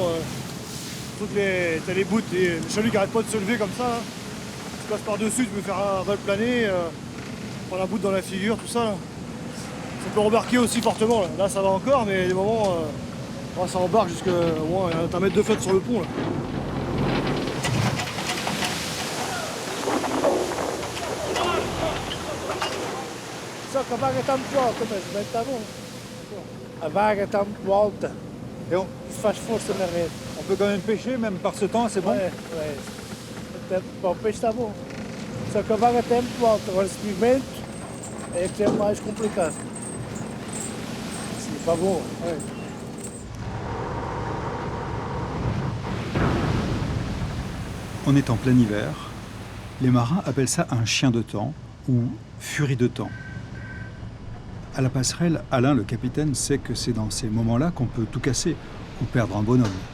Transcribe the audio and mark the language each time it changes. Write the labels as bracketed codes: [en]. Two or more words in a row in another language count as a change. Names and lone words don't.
[fr] T'as les bouts et le chalut qui arrête pas de se lever comme ça. Là. Tu passes par-dessus, tu peux faire un vol plané, prendre un bout dans la figure, tout ça. Là. Ça peut rembarquer aussi fortement. Là ça va encore, mais il y a des moments, ça embarque jusqu'à moins un mètre de flotte sur le pont. Là. [pt] Só que a vaga está muito alta, mas o vento está bom. A vaga está muito alta. [fr] Et [pt] Faz força na rede. [fr] on peut quand même pêcher, même par ce temps, c'est bon. [pt] É. Até para o peixe está bom. Só que a vaga está muito alta. Agora, se vir vento, é que é mais complicado. [fr] C'est pas bon. Ouais. On est en plein hiver. Les marins appellent ça un chien de temps ou furie de temps. À la passerelle, Alain, le capitaine, sait que c'est dans ces moments-là qu'on peut tout casser ou perdre un bonhomme.